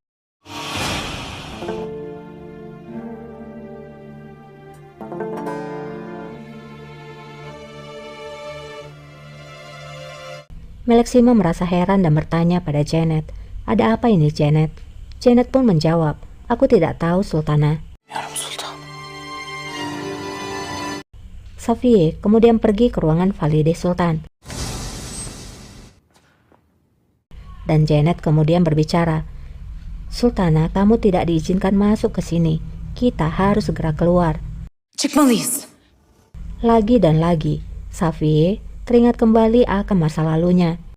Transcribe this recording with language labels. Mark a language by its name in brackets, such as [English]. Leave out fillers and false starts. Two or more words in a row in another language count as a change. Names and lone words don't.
[Indonesian] Meleksima merasa heran dan bertanya pada Janet, "Ada apa ini, Janet?" Janet pun menjawab, "Aku tidak tahu, Sultana." [Turkish] Bilmiyorum sultanım. [Indonesian] Safiye kemudian pergi ke ruangan Valide Sultan. Dan Janet kemudian berbicara, "Sultana, kamu tidak diizinkan masuk ke sini. Kita harus segera keluar." [Turkish] Çıkmalıyız. [Indonesian] Lagi dan lagi, Safiye teringat kembali akan masa lalunya.